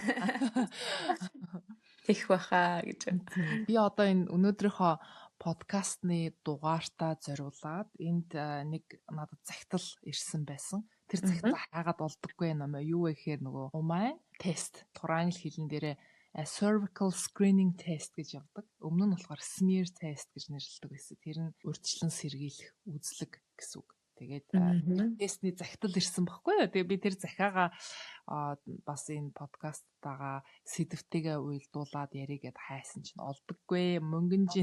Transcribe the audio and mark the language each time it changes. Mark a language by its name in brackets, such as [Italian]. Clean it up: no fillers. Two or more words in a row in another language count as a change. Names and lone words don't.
[Mongolian] Тех баха гэж. Би одоо энэ өнөөдрийнхөө подкастны дугаартаа зориулаад энд нэг надад захидал ирсэн байсан. Тэр захидал хаагаад болдоггүй юм аа. Юу вэ гэхээр нөгөө умайн тест. Англи хэлэн дээрээ [English] cervical screening test [Mongolian] гэж явдаг. Өмнө нь болохоор [English] smear test [Mongolian] гэж нэрлэдэг байсан. Тэр нь урьдчилан сэргийлэх үзлэг гэсэн үг. Тэгээд тестний захидал ирсэн баггүй юу. Тэгээ би тэр захиагаа бас энэ подкасттайгаа сэдвтэйгээ уялдуулаад яригээд хайсан чинь олдоггүй мөнгөнжин.